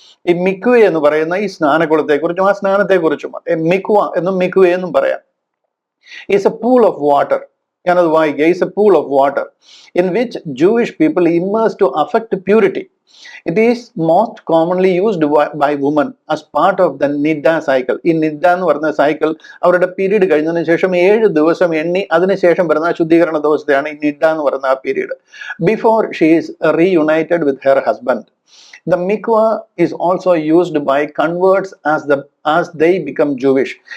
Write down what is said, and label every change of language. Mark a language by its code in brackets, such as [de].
[ml] ഈ മിക്വേ എന്ന് പറയുന്ന ഈ സ്നാനകുളത്തെക്കുറിച്ചും ആ സ്നാനത്തെക്കുറിച്ചും മിക്വ എന്നും മിക്വേ എന്നും പറയാം. [en] Is a pool of water. [ml] ഞാനത് വായിക്കുക. [en] Is a pool of water in which Jewish people immerse to affect purity. It is most commonly used by women as part of the Nidda cycle. [ml] ഈ നിഡ എന്ന് പറയുന്ന cycle അവരുടെ period കഴിഞ്ഞതിന് ശേഷം 7 ദിവസം എണ്ണി അതിനുശേഷം വരുന്ന ശുദ്ധീകരണ ദിവസത്തെയാണ് ഈ നിഡ എന്ന് പറയുന്ന ആ period. [en] Before she is reunited with her husband. The mikvah is also used by converts as they become Jewish.